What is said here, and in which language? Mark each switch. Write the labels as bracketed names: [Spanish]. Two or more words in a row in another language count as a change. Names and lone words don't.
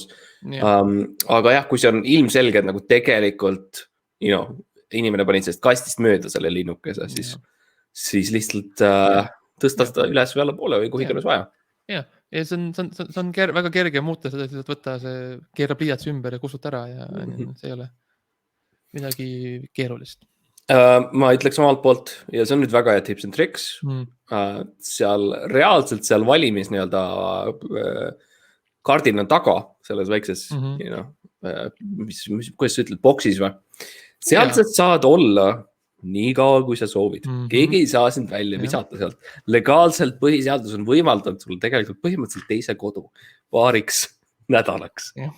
[Estonian] Aga jah, kui see on ilmselged nagu tegelikult inimene panid sellest kastist mööda selle linnukese, siis lihtsalt tõsta seda üles või alla poole või kuhu iganes vaja. Ja see on väga kerge muuta seda, et võtta see keerab pliiats ümber ja kusut ära ja see ei ole midagi keerulist. Ma ütleks omalt poolt ja see on nüüd väga hea [English] tips and tricks. [Estonian] Reaalselt seal valimis kardina taga selles väikses, kuidas sa ütled, boksis või? Sealt saad olla nii kaua, kui sa soovid. Keegi ei saa sind välja visata sealt. Legaalselt põhiseadus on võimaldanud sulle tegelikult põhimõtteliselt teise kodu paariks nädalaks.